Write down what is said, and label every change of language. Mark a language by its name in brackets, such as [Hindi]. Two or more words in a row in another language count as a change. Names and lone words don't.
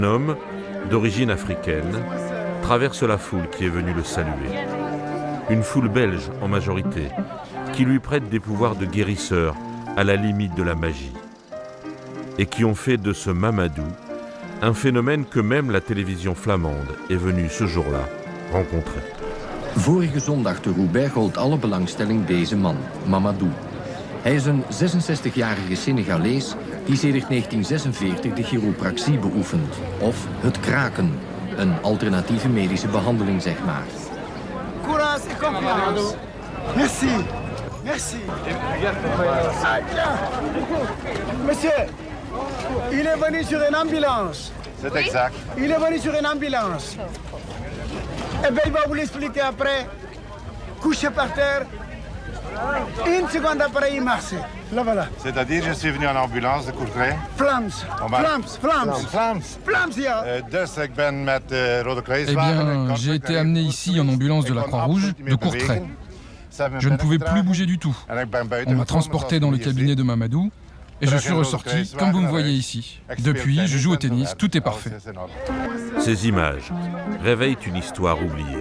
[French] Un homme, d'origine africaine, traverse la foule qui est venue le saluer. Une foule belge en majorité, qui lui prête des pouvoirs de guérisseur à la limite de la magie. Et qui ont fait de ce Mamadou un phénomène que même la télévision flamande est venue ce jour-là rencontrer. [Dutch] Vorige zondag te Roubaix gold alle belangstelling deze man, Mamadou. Hij is een 66-jarige Senegalees die sedert 1946 de chiropractie beoefent. Of het kraken, een alternatieve medische behandeling zeg maar. [French] Courage et confiance. Merci. Merci. Monsieur, il est venu sur une ambulance. C'est exact. Il est venu sur une ambulance. Eh bien, il va vous l'expliquer après. Couché par terre. Une seconde après, il marche. Là, voilà. C'est-à-dire, je suis venu en ambulance de Courtrai. [Dutch] Vlaams. Vlaams. Vlaams. Vlaams. Vlaams, ja. Dus ik ben met de Rode [French] Eh [Dutch] Kruiswagen. [French] bien, j'ai été amené ici en ambulance de la Croix-Rouge de Courtrai. Je ne pouvais plus bouger du tout. On m'a transporté dans le cabinet de Mamadou et je suis ressorti, comme vous me voyez ici. Depuis, je joue au tennis, tout est parfait. Ces images réveillent une histoire oubliée.